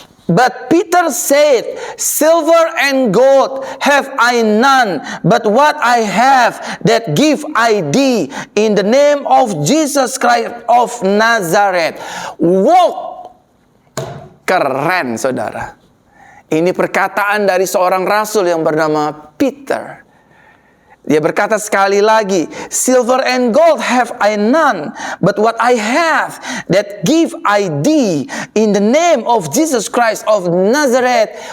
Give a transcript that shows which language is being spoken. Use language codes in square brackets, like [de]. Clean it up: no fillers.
[en] But Peter said, "Silver and gold have I none, but what I have, that give I thee, in the name of Jesus Christ of Nazareth." [id] Wow, keren saudara. Ini perkataan dari seorang rasul yang bernama Peter. Dia berkata sekali lagi, [en] "Silver and gold have I none, but what I have, that give I thee, in the name of Jesus Christ of Nazareth."